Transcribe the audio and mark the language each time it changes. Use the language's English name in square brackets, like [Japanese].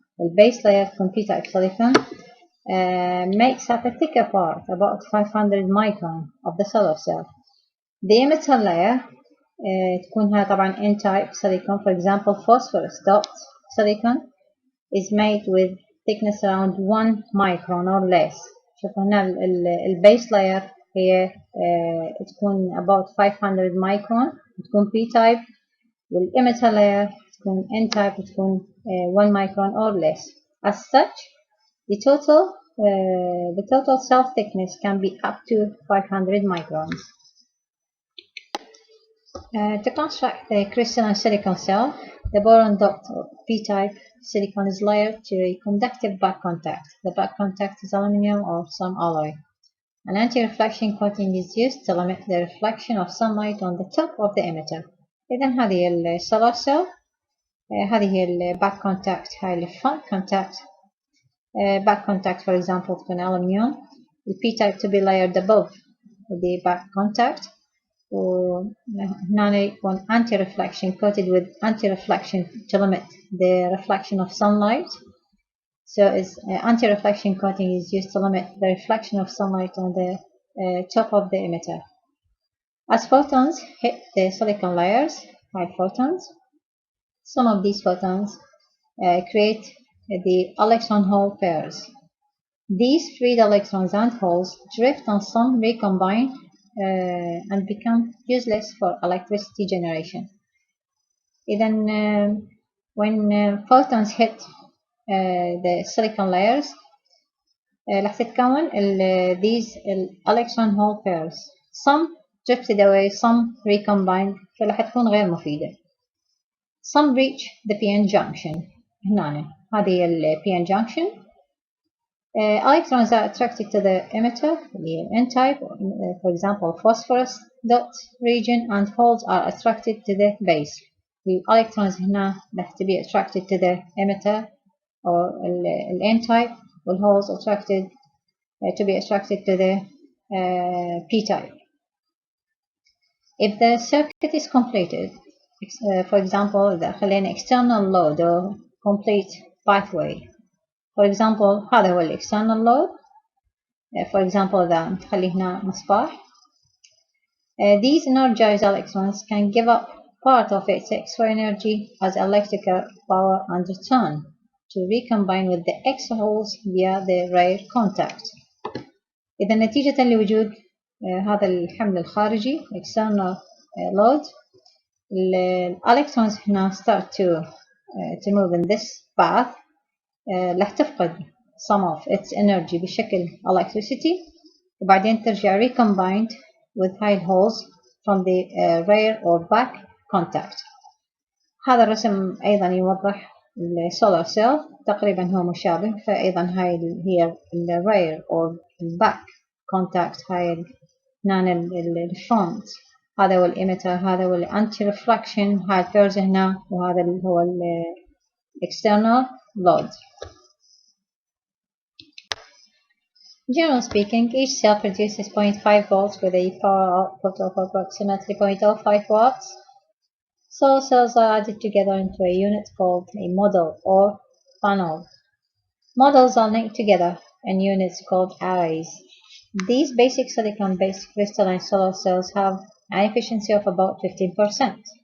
[English] البase layer [Arabic] تكون [English] p-type silicon makes up a thicker part about 500 micron of the solar cell. The emitter layer [Arabic] تكون هاي طبعا [English] n-type silicon. For example phosphorus dot silicon is made with thickness around 1 micron or less. [Arabic] شوفوا هنا البيس لاير هي تكون [English] about 500 micron [Arabic] تكون p-type والemitter layer تكون n-type تكون [English] 1 micron or less. As such, the total cell thickness can be up to 500 microns. To construct the crystalline silicon cell, the boron dot p-type silicon is layered to a conductive back contact. The back contact is aluminum or some alloy. An anti-reflection coating is used to limit the reflection of sunlight on the top of the emitter. [Arabic] إذا هذه السولار سيل هذه هي back contact. هاي الفرونت contact. [English] Back contact for example تكون aluminum. The p-type to be layered above the back contact. [Arabic] وهنا يكون [English] anti-reflection coated with anti-reflection to limit the reflection of sunlight. So anti-reflection coating is used to limit the reflection of sunlight on the top of the emitter. As photons hit the silicon layers, high photons, some of these photons create the electron hole pairs. These freed electrons and holes drift and some recombine and become useless for electricity generation. Then when photons hit the silicon layers [Arabic] راح تتكون [English] these electron hole pairs. Some drifted away, some recombined [Arabic] فراح تكون غير مفيدة. [English] Some reach the p-n junction. [Arabic] هنا هذه ال p-n junction. [English] Electrons are attracted to the emitter, the n-type, for example phosphorus dot region, and holes are attracted to the base. The electrons [Arabic] هنا راح [English] to be attracted to the emitter or n-type, while holes attracted to be attracted to the p-type. If the circuit is completed, for example [Arabic] خلينا [English] external load or complete pathway. For example هذا هو external load. [Arabic] For example إذا نخلي هنا مصباح. [English] These energized electrons can give up part of its extra energy as electrical power and return to recombine with the extra holes via the rare contact. [Arabic] إذا نتيجة لوجود هذا الحمل الخارجي [English] external load, electrons هنا start to move in this path. [Arabic] راح تفقد [English] some of its energy [Arabic] بشكل [English] electricity [Arabic] وبعدين ترجع [English] recombined with high holes from the rear or back contact. [Arabic] هذا الرسم أيضا يوضح السولار cell تقريبا هو مشابه. فأيضا هاي هي [English] rear or back [Arabic] الكونتاكت، هاي هنا الفرونت، هذا هو الإيميتر، هذا هو الأنتي ريفلكشن، هاي البيرز هنا، وهذا اللي هو external load. [English] Generally speaking, each cell produces 0.5 volts with a power output of approximately 0.05 watts. Solar cells are added together into a unit called a model or panel. Models are linked together in units called arrays. These basic silicon-based crystalline solar cells have an efficiency of about 15%.